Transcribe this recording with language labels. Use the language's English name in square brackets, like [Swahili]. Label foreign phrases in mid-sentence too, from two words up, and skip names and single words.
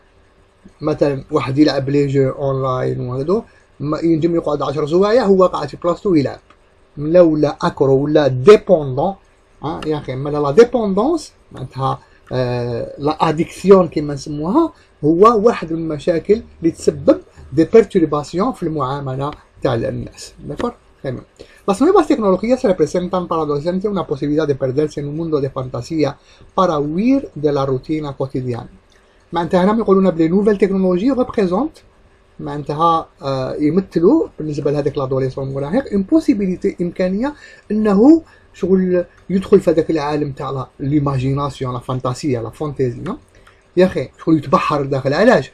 [Arabic] مثلا واحد يلعب لي [French] jeu online [Arabic] وهذو ينجم يقعد 10 سوايع هو قاعد في بلاصتو يلعب، ولا اكرو ولا ديبوندون. يا اخي مالا [French] la dépendance [Arabic] معناتها [French] l'addiction [Arabic] كيما نسموها هو واحد من المشاكل اللي تسبب [French] des perturbations [Arabic] في المعامله تاع الناس. داكور تمام. [Spanish] Las nuevas tecnologías representan para los adolescentes una posibilidad de perderse en un mundo de fantasía para huir de la rutina cotidiana. [Arabic] معناتها هنا يقولون بلي [French] nouvelles technologies représentent [Arabic] معناتها يمثلوا بالنسبه لهذاك لادوليسون المراهق امبوسيبيليتي، امكانيه انه شغل يدخل في هذاك العالم تاع ليماجيناسيون، [French] la fantasia, la fantaisie. [Arabic] يا اخي شغل يتبحر داخل. علاش؟